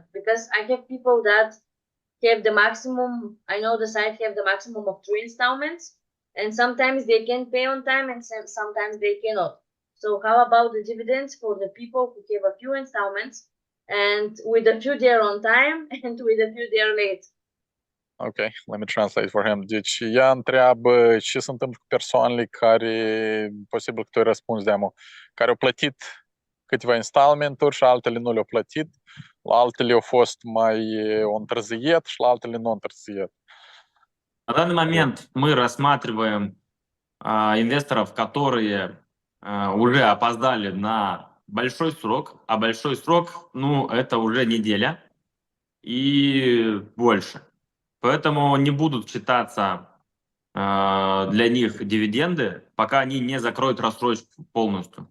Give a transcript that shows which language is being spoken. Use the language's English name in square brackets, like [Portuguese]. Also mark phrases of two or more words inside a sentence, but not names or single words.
[English] Because I have people that have the maximum, I know the site have the maximum of 3 installments, and sometimes they can pay on time and sometimes they cannot. So how about the dividends for the people who have a few installments and with a few they're on time and with a few they're late? Okay, let me translate for him. [Romanian] Deci ea întreabă ce se întâmplă cu persoanele care, posibil că tu ai răspuns de amul, care au plătit câteva installmenturi și altele nu le-au plătit, la altele au fost mai întârziet și la altele nu întârziet. [Russian] На данный момент мы рассматриваем инвесторов, которые уже опоздали на большой срок, а большой срок, ну, это уже неделя и больше. Поэтому не будут считаться для них дивиденды, пока они не закроют рассрочку полностью.